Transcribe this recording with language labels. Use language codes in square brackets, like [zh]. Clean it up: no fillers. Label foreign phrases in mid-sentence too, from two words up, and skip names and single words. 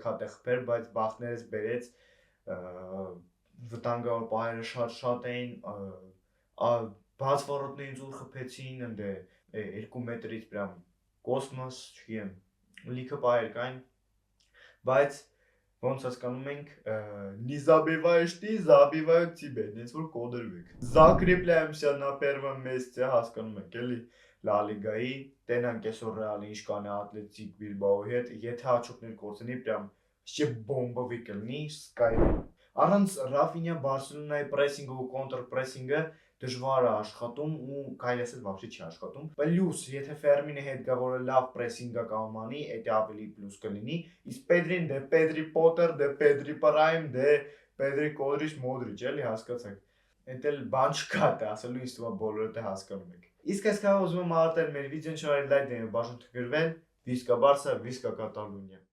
[hy] հատ խփեր, բայց բախտներս բերեց վտանգավոր պահերը շատ էին, բաց վարոտներին զուր խփեցին, ընդ 2 մետրից [ru] прям космос, [hy] չգիտեմ, լիքը պահեր կային, բայց ոնց հասկանում ենք, [ru] не забиваешь ты, забивают тебе, [hy] հենց որ [ru] կոդրվեք։ Закрепляемся на первом месте, [hy] հասկանում եք, էլի Լա Լիգայի, տենանք այսօր Ռեալը ինչ կանի Ատլետիկ Բիլբաոյի հետ, եթե հաջորդներ կորցնի, [ru] прям вообще [hy] բոմբովի կլինի, սկայ։ Առանց Ռաֆինյա Բարսելոնայի պրեսինգը ու կոնտրպրեսինգը դժվար է աշխատում ու կարելի ասել вообще չի աշխատում։ Պլյուս, եթե Ֆերմինը հետ գա, որը լավ պրեսինգ կարող անի, դա ավելի պլյուս կլինի։ Իսկ Պեդրին դե Պեդրի Պոտեր, դե Պեդրի Պրայմ, դե Պեդրի Կոդրիչ Մոդրիչ, էլի հասկացեք։ Էդ էլ բան չկա, դա ասելու ինձ թվում է բոլորը դա հասկանում եք։ Իսկ այս կարող ուզում եմ արտել մեր վիդեոն շարել լայք դեմը բաժան թգրվել, Վիսկա Բարսա, Վիսկա Կատալոնիա։